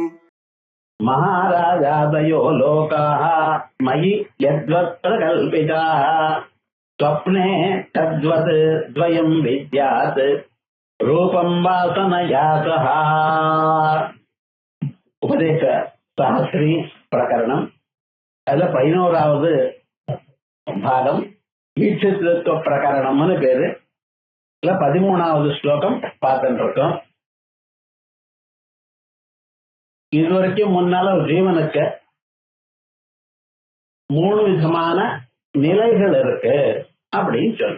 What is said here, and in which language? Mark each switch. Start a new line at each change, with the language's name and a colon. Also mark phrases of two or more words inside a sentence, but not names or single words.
Sanskrit: महाराजादयो लोकाः मयि यद्वत्र कल्पिताः स्वप्ने तद्वत् द्वयं विद्यात् रूपं वासनया सह।
Tamil: उपदेश सहस्री प्रकरणம் அதுல 11வது பாகம் ஈட்சித்வ பிரகரணம்னு பேரு. இல்ல 13வது ஸ்லோகம் பார்த்துட்டு இருக்கோம். இதுவரைக்கும் முன்னால ஒரு ஜீவனுக்கு 3 விதமான நிலைகள் இருக்கு அப்படின்னு சொன்ன.